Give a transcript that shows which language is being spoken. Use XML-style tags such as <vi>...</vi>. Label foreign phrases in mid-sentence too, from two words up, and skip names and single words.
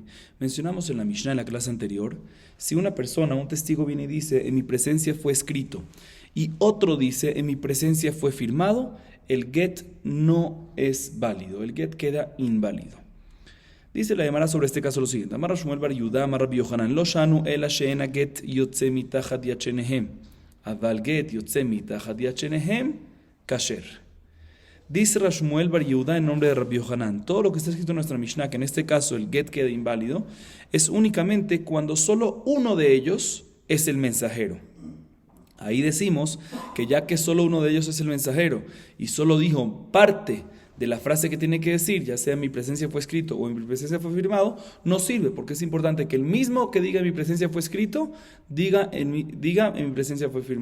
<es>Mencionamos en la Mishnah, en la clase anterior, si una persona, un testigo viene y dice, en mi presencia fue escrito, y otro dice, en mi presencia fue firmado, el get no es válido, el get queda inválido. Dice la Gemara sobre este caso lo siguiente:</es> <he>אמר שמואל בר יהודה אמר רבי יוחנן לא שנו אלא שאין גט יוצא מתחת ידיהם אבל גט יוצא מתחת ידיהם כשר.</he> <es>Dice Shmuel bar Yehuda en nombre de Rabbi Yohanan, todo lo que está escrito en nuestra Mishnah, que en este caso el get queda inválido, es únicamente cuando solo uno de ellos es el mensajero. Ahí decimos que ya que solo uno de ellos es el mensajero y solo dijo parte de la frase que tiene que decir, ya sea en mi presencia fue escrito o en mi presencia fue firmado, no sirve, porque es importante que el mismo que diga en mi presencia fue escrito, diga en mi presencia fue firmado.</es>